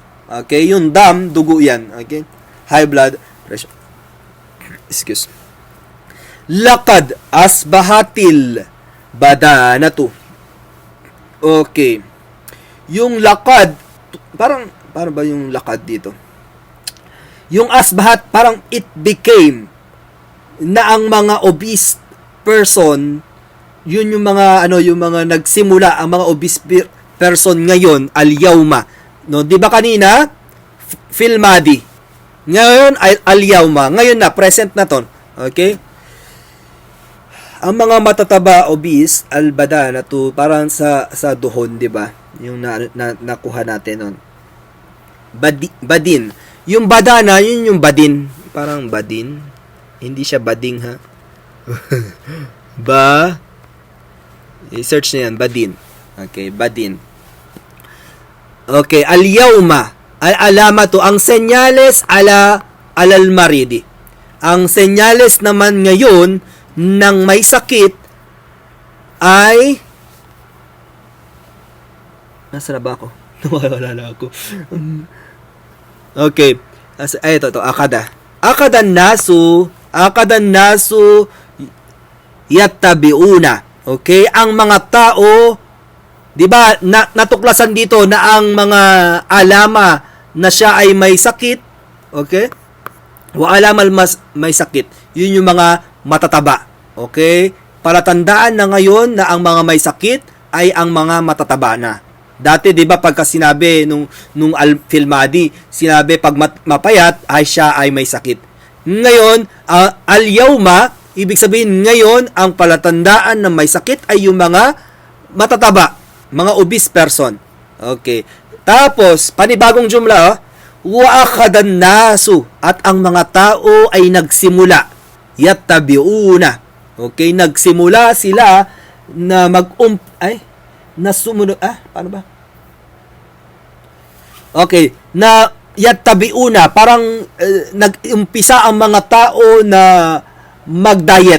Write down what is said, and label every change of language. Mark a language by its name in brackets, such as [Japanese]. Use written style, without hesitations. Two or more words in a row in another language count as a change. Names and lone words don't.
[Filipino] Okay? Yung dam, dugo yan. Okay? [English] High blood pressure. [Filipino] Excuse. [Arabic] لقد أصبحت البدانة. [Filipino] Okay. Yung lakad, parang ba yung lakad dito? Yung asbahat, parang [English] it became [Filipino] na ang mga [English] obese person, [Filipino] yun yung mga yung mga nagsimula, ang mga [English] obese person [Filipino] ngayon al-yawma, no? 'Di ba kanina [Arabic] في الماضي, [Filipino] ngayon al-yawma, ngayon na present na ton. Okay? Ang mga matataba obese al-badana to parang sa duhon, 'di ba? Yung nakuha natin nun. Badin. Yung badana, yun yung badin. Parang badin. Hindi siya bading, ha? I-search na yan, badin. Okay, badin. Okay, al-yawma. Al-alama to. Ang senyales [Arabic] على المريض. [Filipino] Ang senyales naman ngayon ng may sakit ay nasa na ba ako? Nawawala na ako. Okay. Ito, akada. [Arabic] أخذ الناس يتبعون. [Filipino] Okay? Ang mga tao, 'di ba, natuklasan dito na ang mga alama na siya ay may sakit, okay? [Arabic] وعلامة [Filipino] may sakit. 'Yun yung mga matataba. Okay? Palatandaan na ngayon na ang mga may sakit ay ang mga matataba na. Dati, di ba, pagka sinabi nung al-filmadi, sinabi pag mapayat, ay siya ay may sakit. Ngayon, al-yawma, ibig sabihin ngayon, ang palatandaan na may sakit ay yung mga matataba, mga [English] obese person. [Filipino] Okay. Tapos, panibagong jumla, [Arabic] وأخذ الناس, [Filipino] at ang mga tao ay nagsimula, yattabiuna. Okay, nagsimula sila na paano ba? Okay, na yattabiuna, parang nag-umpisa ang mga tao na mag-diet.